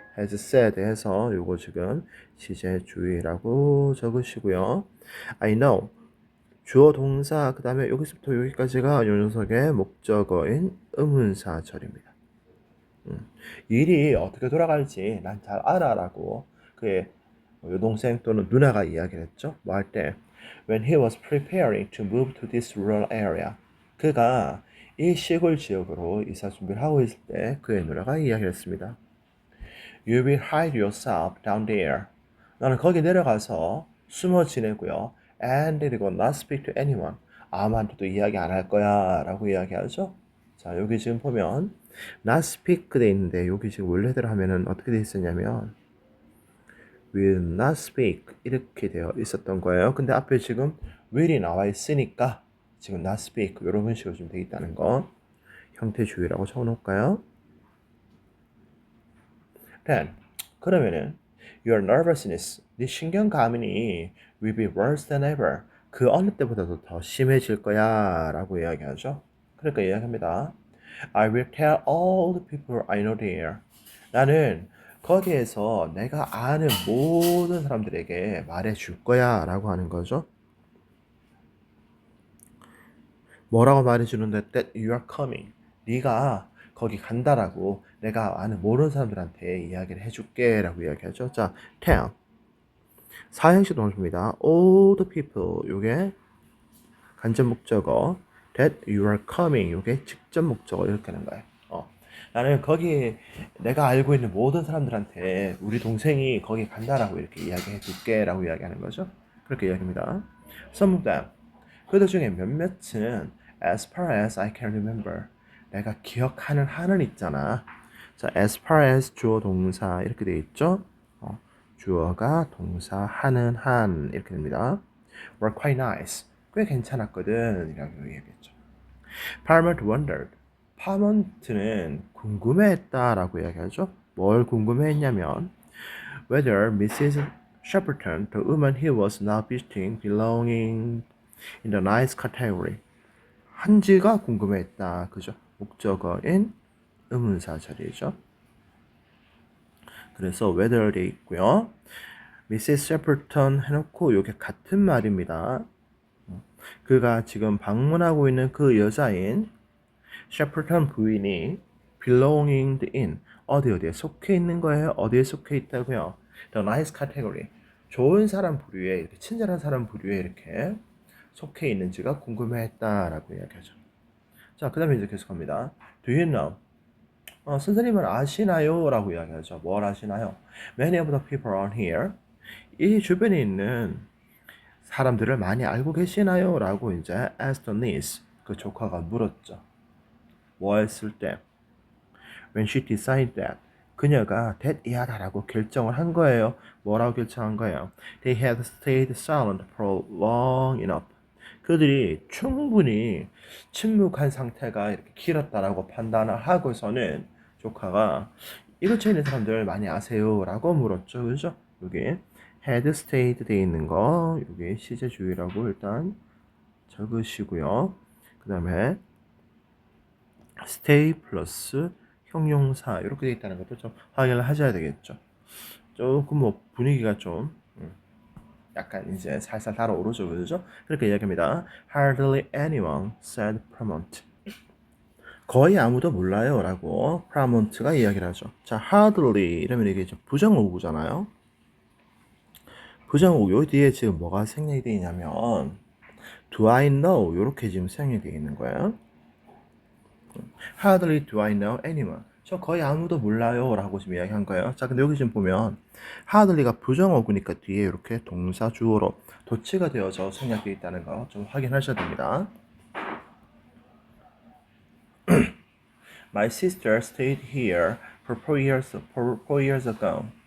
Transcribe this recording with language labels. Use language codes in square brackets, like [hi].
[en] has said [ko] 해서 요거 지금 시제주의라고 적으시고요. [en] I know [ko] 주어 동사 그 다음에 여기서부터 여기까지가 요 녀석의 목적어인 의문사절입니다. 일이 어떻게 돌아갈지 난 잘 알아라고 그의 여동생 또는 누나가 이야기를 했죠. 뭐 할 때 [en] when he was preparing to move to this rural area [ko] 그가 이 시골 지역으로 이사 준비를 하고 있을 때 그의 누나가 이야기를 했습니다. [en] You will hide yourself down there. [ko] 너는 거기 내려가서 숨어 지내고요. [en] And [ko] 그리고 [en] not speak to anyone. [ko] 아무한테도 이야기 안 할 거야 라고 이야기하죠. 자, 여기 지금 보면 [en] not speak [ko] 돼 있는데 여기 지금 원래대로 하면은 어떻게 돼 있었냐면 [en] will not speak [ko] 이렇게 되어 있었던 거예요. 근데 앞에 지금 will이 나와 있으니까 지금 [en] not speak [ko] 이런 식으로 좀 되어 있다는 거 형태 주의라고 적어놓을까요? [en] Then [ko] 그러면은 [en] your nervousness [ko] 네 신경 과민이 [en] will be worse than ever [ko] 그 어느 때보다도 더 심해질 거야 라고 이야기하죠. 그러니까 이야기합니다. [en] I will tell all the people I know there. [ko] 나는 거기에서 내가 아는 모든 사람들에게 말해줄 거야 라고 하는 거죠. 뭐라고 말해주는데 [en] that you are coming. [ko] 네가 거기 간다라고 내가 아는 모르는 사람들한테 이야기를 해줄게 라고 이야기하죠. [en] 자, tell. [ko] 사행시 동사입니다. [en] all the people. [ko] 요게 간접 목적어. [en] that you are coming. [ko] 요게 직접 목적어. 이렇게 하는 거예요. 나는 거기 내가 알고 있는 모든 사람들한테 우리 동생이 거기 간다라고 이렇게 이야기해 줄게 라고 이야기하는 거죠. 그렇게 이야기합니다. [en] Some of them. [ko] 그들 중에 몇몇은 [en] as far as I can remember. [ko] 내가 기억하는 한은 있잖아. 자, [en] as far as [ko] 주어 동사 이렇게 돼 있죠. 주어가 동사 하는 한 이렇게 됩니다. [en] were quite nice. [ko] 꽤 괜찮았거든 이라고 얘기했죠. [en] Parliament wondered. [ko] 파먼트는 궁금해했다라고 이야기하죠. 뭘 궁금해했냐면 [en] whether Mrs. Shepperton, the woman he was now visiting, belonging in the nice category. [ko] 한지가 궁금해했다. 그죠? 목적어인 의문사 자리죠. 그래서 whether 돼 있고요. [en] Mrs. [ko] Shepperton 해놓고 이게 같은 말입니다. 그가 지금 방문하고 있는 그 여자인 셰퍼턴 부인이 [en] belonging in [ko] 어디에 속해 있는 거예요? 어디에 속해 있다고요? [en] The nice category [ko] 좋은 사람 부류에 이렇게 친절한 사람 부류에 이렇게 속해 있는지가 궁금해했다라고 이야기하죠. 자, 그다음에 이제 계속합니다. [en] Do you know? [ko] 선생님은 아시나요? 라고 이야기하죠. 뭘 아시나요? [en] Many of the people around here [ko] 이 주변에 있는 사람들을 많이 알고 계시나요? 라고 이제 [en] asked the niece [ko] 그 조카가 물었죠. 뭐 했을 때 [en] when she decided that [ko] 그녀가 that이하다라고 결정을 한 거예요. 뭐라고 결정한 거예요? [en] They had stayed silent for long enough. [ko] 그들이 충분히 침묵한 상태가 이렇게 길었다라고 판단을 하고서는 조카가 이 근처에 있는 사람들 많이 아세요? 라고 물었죠. 그죠? 여기 [en] had stayed [ko] 돼 있는 거 여기 시제주의라고 일단 적으시고요. 그 다음에 stay 플러스 형용사 이렇게 되어 있다는 것도 좀 확인을 하셔야 되겠죠. 조금 뭐 분위기가 좀 약간 이제 살살 달아오르죠, 그죠? 그렇게 이야기합니다. [en] Hardly anyone said Paramount. [ko] 거의 아무도 몰라요라고 Paramount가 이야기를 하죠. 자, hardly 이러면 이게 부정어구잖아요. 부정어구 요 뒤에 지금 뭐가 생략이 되어 있냐면 [en] Do I know [ko] 이렇게 지금 생략이 되어 있는 거예요. [en] Hardly do I know anyone. [ko] 저 거의 아무도 몰라요 라고 지금 이야기한 거예요. 자, 근데 여기 지금 보면 hardly가 부정어구니까 뒤에 이렇게 동사 주어로 도치가 되어서 생략되어 있다는 거 좀 확인하셔야 됩니다. [en] My sister stayed here for 4 years ago.